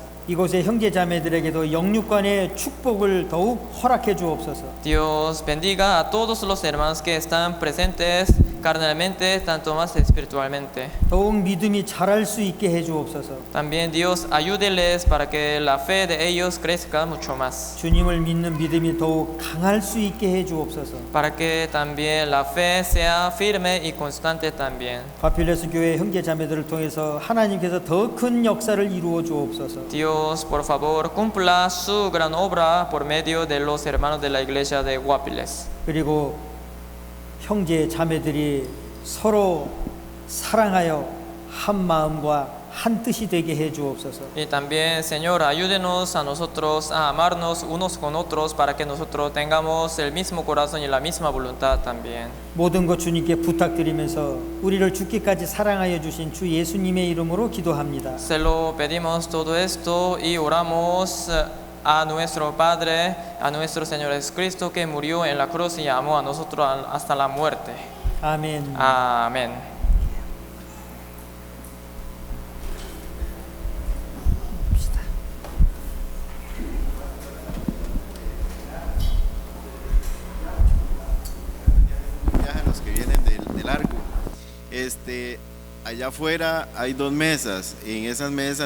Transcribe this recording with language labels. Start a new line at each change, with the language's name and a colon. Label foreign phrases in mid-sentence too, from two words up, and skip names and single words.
Korean: 이곳의 형제 자매들에게도 영육간의 축복을 더욱 허락해 주옵소서.
Spanish: Dios bendiga a todos los hermanos que están presentes carnalmente, tanto más espiritualmente.
Korean: 더욱 믿음이 자랄 수 있게 해 주옵소서.
Spanish: También Dios ayúdeles para que la fe de ellos crezca mucho más.
Korean: 주님을 믿는 믿음이 더욱 강할 수 있게 해 주옵소서.
Spanish: Para que también la fe sea firme y constante también.
Korean: 가필레스 교회 형제 자매들을 통해서 하나님께서 더 큰 역사를 이루어 주옵소서.
Spanish: Dios, por favor, cumpla su gran obra por medio de los hermanos de la iglesia de Guapiles.
Korean: 그리고 형제 자매들이 서로 사랑하여 한 마음과 한 뜻이 되게 해 주옵소서.
Spanish: Y también, Señor, ayúdenos a nosotros a amarnos unos con otros para que nosotros tengamos el mismo corazón y la misma voluntad también.
Korean: 모든 것 주님께 부탁드리면서 우리를 죽기까지 사랑하여 주신 주 예수님의 이름으로 기도합니다.
Spanish: Se lo pedimos todo esto y oramos a nuestro Padre, a nuestro Señor Jesucristo que murió en la cruz y amó a nosotros hasta la muerte.
Korean: 아멘.
Spanish: Amén. Los que vienen de largo, allá afuera hay 2 mesas, y en esas mesas